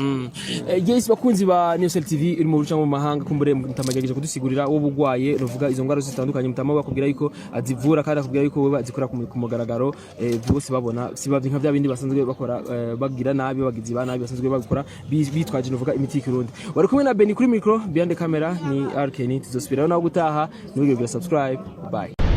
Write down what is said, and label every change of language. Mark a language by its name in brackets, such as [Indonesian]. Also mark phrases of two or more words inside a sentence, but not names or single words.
[Rundi] yes bakunzi ba Newsel TV iri mu ruca mu mahanga kumbure mutamageje kudusigurira wo bugwaye ruvuga izo ngwara zitandukanye mutama bakubwira yuko azivura kandi akubwira yuko we bazikora ku mugaragaro bose babona sibavye nka bya bindi basanzwe bakora bagira nabi bagizi ba nabi basanzwe bakora bitwaje nuvuga imiti y'Ikirundi wari kumwe na Beni kuri micro [English] behind the camera [Rundi] ni RK ni tuzosubira naho gutaha n'ubwo subscribe bye